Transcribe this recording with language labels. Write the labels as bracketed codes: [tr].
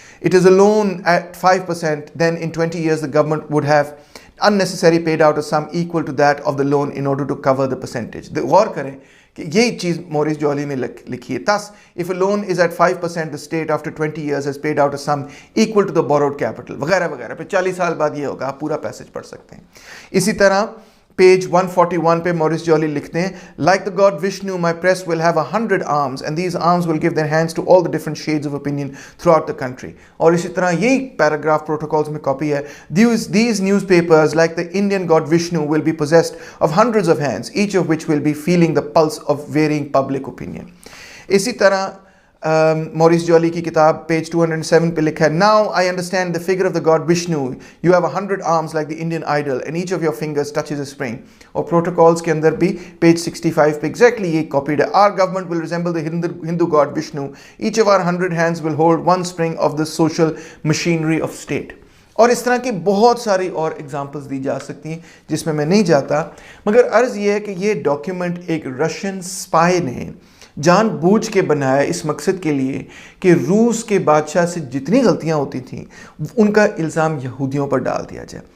[en] It is a loan at 5%, then in 20 years the government would have unnecessarily paid out a sum equal to that of the loan in order to cover the percentage. [ur] غور کریں کہ یہی چیز Maurice جولی میں لکھی ہے. [en] Thus, if a loan is at 5%, the state after 20 years has paid out a sum equal to the borrowed capital. [ur] وغیرہ وغیرہ. پھر 40 سال بعد یہ ہوگا. آپ پورا پیسج پڑھ سکتے ہیں. اسی طرح پیج 141 پہ موریس جولی لکھتے ہیں [en] like the god Vishnu my press will have 100 arms and these arms will give their hands to all the different shades of opinion throughout the country. [ur] اور اسی طرح یہی پیراگراف پروٹوکولز میں کاپی ہے [en] these newspapers like the Indian god Vishnu will be possessed of hundreds of hands each of which will be feeling the pulse of varying public opinion. [ur] اسی طرح مورس جولی کی کتاب پیج 207 پہ لکھا ہے, [en] Now I understand the figure of the god Vishnu, you have 100 arms like the Indian idol and each of your fingers touches a spring. [ur] اور protocols کے اندر بھی پیج 65 پہ ایگزیکٹلی یہ کاپیڈ ہے. [en] Our government will resemble the Hindu god Vishnu. Each of our 100 hands will hold one spring of the social machinery of state. [ur] اور اس طرح کی بہت ساری اور ایگزامپلز دی جا سکتی ہیں جس میں نہیں جاتا, مگر عرض یہ ہے کہ یہ ڈاکیومنٹ ایک رشین سپائی نے جان بوجھ کے بنایا اس مقصد کے لیے کہ روس کے بادشاہ سے جتنی غلطیاں ہوتی تھیں ان کا الزام یہودیوں پر ڈال دیا جائے.